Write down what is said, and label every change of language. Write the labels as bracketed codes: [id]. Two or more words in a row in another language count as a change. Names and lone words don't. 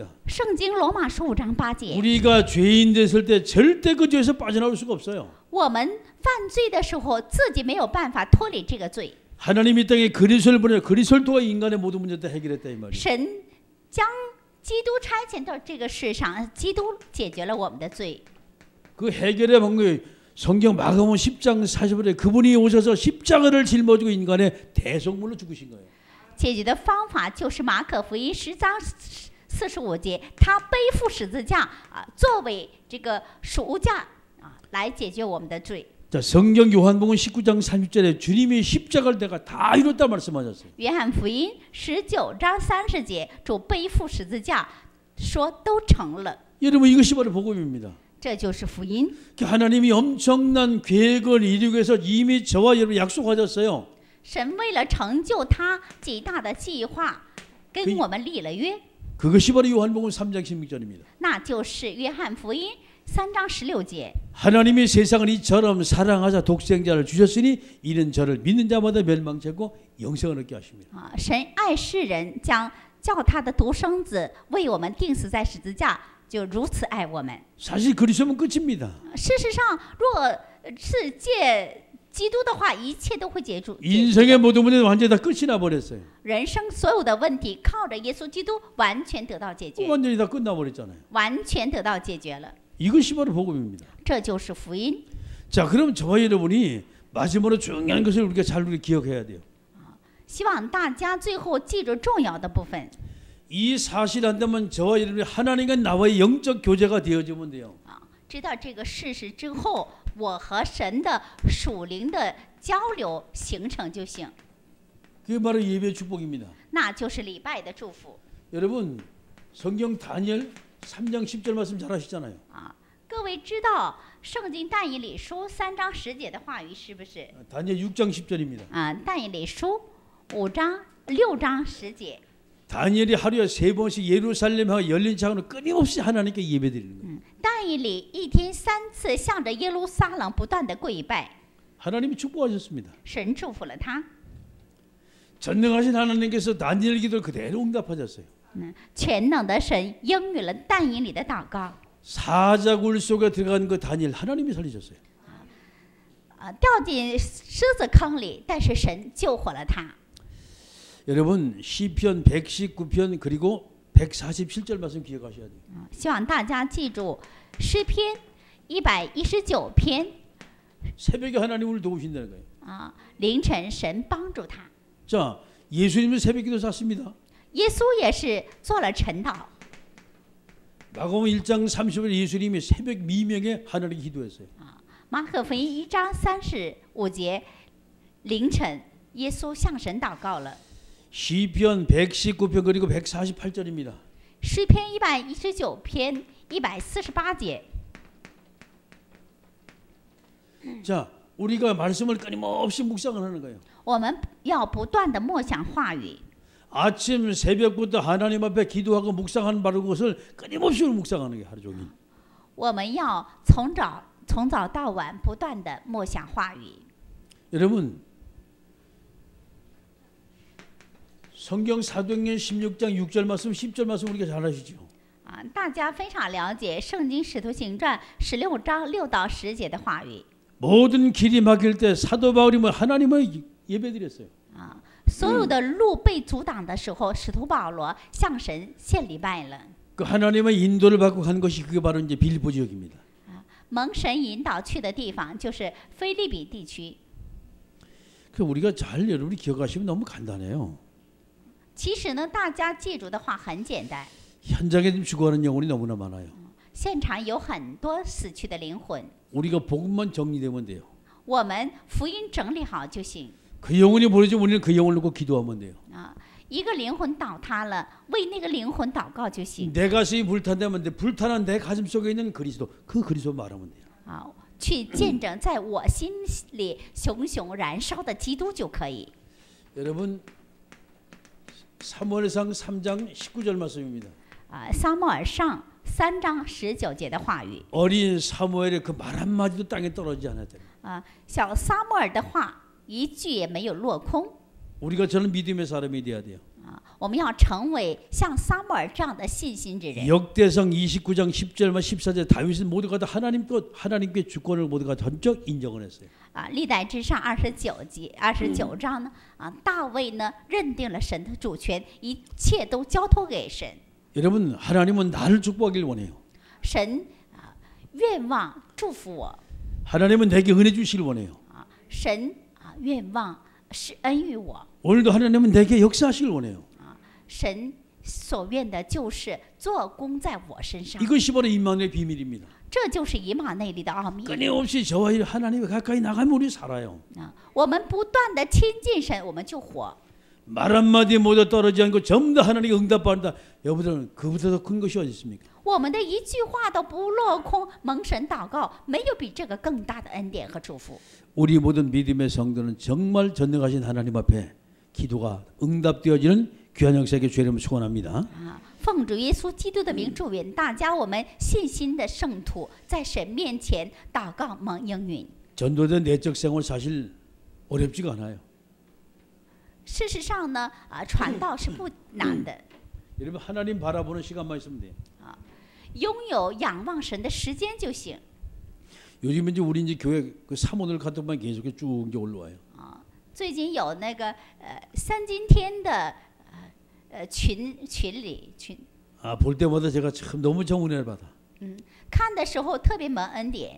[zh] 圣经罗马书5章8节， [ko] 우리가 죄인 됐을 때 절대 그 죄에서 빠져나올 수가 없어요. [zh] 我们犯罪的时候，自己没有办法脱离这个罪。 [ko] 하나님이 이 땅에 그리스도를 보내 그리스도를 통해 인간의 모든 문제를 다 해결했다 이 말이에요. [zh] 神将基督差遣到这个世上，基督解决了我们的罪。 [ko] 그 해결의 방법이 성경 마가복음 10장 40절에 그분이 오셔서 십자가를 짊어지고 인간의 대속물로 죽으신 거예요. [zh] 解决的方法就是马可福音10章45节，他背负十字架作为这个赎价来解决我们的罪。 [ko] 자, 성경 요한복음 19장 30절에 주님이 십자가를 내가 다 이뤘다 말씀하셨어요. [zh] 约翰福音19章30节，主背负十字架，说都成了。 [ko] 여러분 이것이 바로 복음입니다. [zh] 这就是福音。 [ko] 하나님이 엄청난 계획을 이루기 위해서 이미 저와 여러분 약속하셨어요. [zh] 神为了成就他极大的计划，跟我们立了约。 [ko] 그것이 바로 요한복음 3장 16절입니다. [zh] 那就是约翰福音3章16节。 [ko] 하나님이 세상을 이처럼 사랑하사 독생자를 주셨으니 이는 저를 믿는 자마다 멸망치 않고 영생을 얻게 하십니다. [zh] 神爱世人，将叫他的独生子为我们钉死在十字架，就如此爱我们。 [ko] 사실 그리스도면 끝입니다. [zh] 事实上，若是借基督的话，一切都会解决。 [ko] 인생의 모든 문제는 완전히 다 끝이 나버렸어요. [zh] 人生所有的问题，靠着耶稣基督完全得到解决， [ko] 완전히 다 끝나버렸잖아요. [zh] 完全得到解决了。 [ko] 이것이 바로 복음입니다. [zh] 这就是福音。 [ko] 자, 그럼 저와 여러분이 마지막으로 중요한 것을 우리가 잘 기억해야 돼요. [zh] 希望大家最后记住重要的部分。 [ko] 이 사실 한다면 저와 여러분이 하나님과 나와의 영적 교제가 되어지면 돼요. [zh] 知道这个事实之后，我和神的属灵的交流形成就行， [ko] 그게 바로 예배 축복입니다. [zh] 那就是礼拜的祝福 [ko] 여러분 성경 다니엘 3장 10절 말씀 잘 아시잖아요. 啊。 [zh] 各位知道圣经但以理书3章10节的话语是不是？ [ko] 다니엘 6장 10절입니다. [zh] 啊，但以理书6章10节。 [ko] 다니엘이 하루에 3번씩 예루살렘하고 열린 창으로 끊임없이 하나님께 예배드리는 거예요. [zh] 但以理一天3次向着耶路撒冷不断的跪拜， [ko] 하나님이 축복하셨습니다. [zh] 神祝福了他。 [ko] 전능하신 하나님께서 다니엘 기도를 그대로 응답하셨어요. [zh] 全能的神应允了但以理的祷告。 [ko] 사자굴 속에 들어간 그 다니엘 하나님이 살리셨어요. [zh] 掉进狮子坑里，但是神救活了他。 [ko] 여러분 시편 119편 그리고 147절 말씀 기억하셔야 돼요. [zh] 希望大家记住诗篇119篇 [ko] 새벽에 하나님을 도우신다는 거예요. [zh] 啊，凌晨神帮助他。 [ko] 자, 예수님은 새벽기도 잤습니다. [zh] 耶稣也是做了晨祷。 [ko] 마가복음 1장 30절 예수님이 새벽 미명에 하나님께 기도했어요. [zh] 马可福音1章35节，凌晨耶稣向神祷告了。 [ko] 시편 119편 그리고 148절입니다. [zh] 诗篇119篇148节。 [ko] 자, 우리가 말씀을 끊임없이 묵상을 하는 거예요. [zh] 我们要不断的默想话语， [ko] 아침 새벽부터 하나님 앞에 기도하고 묵상하는 바로 그것을 끊임없이 묵상하는 게 하루 종일. [zh] 我们要从早到晚不断的默想话语。 [ko] 여러분 성경 사도행전 16장 6절 말씀 10절 말씀 우리가 잘 아시죠? [zh] 啊，大家非常了解《圣经使徒行传》16章6到10节的话语 [ko] 모든 길이 막힐 때 사도 바울이 하나님을 예배드렸어요. 啊。 [zh] 所有的路被阻挡的时候，使徒保罗向神献礼拜了。 [ko] 그 하나님의 인도를 받고 간 것이 그게 바로 이제 빌보 지역입니다. [zh] 蒙神引导去的地方就是腓立比地区。 [ko] 그 우리가 잘 여러분이 기억하시면 너무 간단해요. [zh] 其实呢，大家记住的话很简单， [ko] 현장에 지금 죽어가는 영혼이 너무나 많아요. [zh] 现场有很多死去的灵魂， [ko] 우리가 복음만 정리되면 돼요. [zh] 我们福音整理好就行 [ko] 그 영혼이 버려지면 우리는 그 영혼을 놓고 기도하면 돼요. 啊。 [zh] 一个灵魂倒塌了，为那个灵魂祷告就行 [ko] 내 가슴이 불탄다면 불타는 내 가슴 속에 있는 그리스도 그 그리스도 말하면 돼요. [zh] 啊，去见证在我心里熊熊燃烧的基督就可以。 [ko] 여러분 사무엘상 3장 19절 말씀입니다. [zh] 啊，撒母耳上3章19节的话语 [ko] 어린 사무엘의 그 말 한마디도 땅에 떨어지지 않았다. [zh] 啊，小撒母耳的话一句也没有落空 [ko] 우리가 저는 믿음의 사람이 돼야 돼요. 啊。 [zh] 我们要成为像撒母耳这样的信心之人。 [ko] 역대상 29장 10절만 14절 다윗은 모두가 다 하나님께 주권을 모두가 전적 인정을 했어요. [zh] 啊，历代之上29章呢，啊，大卫呢认定了神的主权，一切都交托给神。 [ko] 여러분 하나님은 나를 축복하길 원해요. [zh] 神啊，愿望祝福我 [ko] 하나님은 내게 은혜 주시길 원해요. [zh] 啊，神啊，愿望施恩于我。 [ko] 오늘도 하나님은 내게 역사하시길 원해요. [zh] 神所愿的就是做工在我身上， [ko] 이것이 바로 임마누엘의 비밀입니다. [zh] 这就是以马内利的奥秘 [ko] 끊임없이 저와 하나님이 가까이 나가면 우리 살아요. 啊！ [zh] 我们不断的亲近神，我们就活。 [ko] 말 한마디 모두 떨어지지 않고 전부 다 하나님께 응답받는다. 여러분들은 그보다 더 큰 것이 어디 있습니까? [zh] 我们的一句话都不落空，蒙神祷告，没有比这个更大的恩典和祝福。 [ko] 우리 모든 믿음의 성도는 정말 전능하신 하나님 앞에 기도가 응답되어지는 귀한 역사에게 주님을 축원합니다. [zh] 啊，奉主耶稣基督的名祝愿大家，我们信心的圣徒在神面前祷告蒙应允。 [ko] 전도된 내적 생활 사실 어렵지가 않아요. [zh] 事实上呢，啊，传道是不难的， [ko] 여러분 하나님 바라보는 시간만 있으면 돼요. [zh] 拥有仰望神的时间就行。 [ko] 요즘 이제 우리 이제 교회 그 사모들 같은 만 계속 쭉 이제 올라와요. [zh] 啊，最近有那个三今天的群里 [ko] 아, 볼 때마다 제가 참 너무 정은혜를 받아. [zh] 看的时候特别蒙恩典。